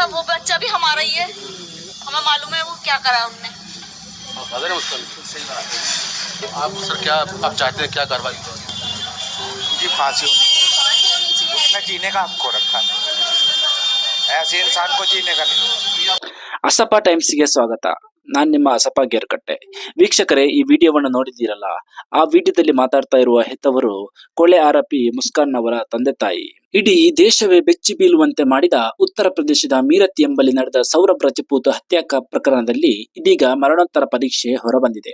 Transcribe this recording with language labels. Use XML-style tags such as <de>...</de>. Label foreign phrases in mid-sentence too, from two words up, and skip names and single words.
<hi>वो बच्चा भी हमारा ही है, हमें मालूम है वो क्या करा उनने। आप सर क्या आप चाहते हैं, क्या कार्रवाई? जी फांसी होनी चाहिए। उसने जीने का हमको रखा है, ऐसे इंसान को जीने का नहीं।</hi> <kn>ಅಸಪ ಟೈಮ್ಸ್ಗೆ ಸ್ವಾಗತ. ನಾನು ನಿಮ್ಮ ಅಸಪ ಗೇರ್ಕಟ್ಟೆ. ವೀಕ್ಷಕರೇ, ಈ ವಿಡಿಯೋವನ್ನು ನೋಡಿದ್ದೀರಲ್ಲ, ಆ ವಿಡಿಯೋದಲ್ಲಿ ಮಾತಾಡ್ತಾ ಇರುವ ಹೆತ್ತವರು ಕೊಲೆ ಆರೋಪಿ ಮುಸ್ಕಾನ್ ಅವರ ತಂದೆ ತಾಯಿ. ಇಡೀ ದೇಶವೇ ಬೆಚ್ಚಿ ಬೀಳುವಂತೆ ಮಾಡಿದ ಉತ್ತರ ಪ್ರದೇಶದ ಮೀರತ್ ಎಂಬಲ್ಲಿ ನಡೆದ ಸೌರಭ್ ರಜಪೂತ್ ಹತ್ಯಾ ಪ್ರಕರಣದಲ್ಲಿ ಇದೀಗ ಮರಣೋತ್ತರ ಪರೀಕ್ಷೆ ಹೊರಬಂದಿದೆ.</kn>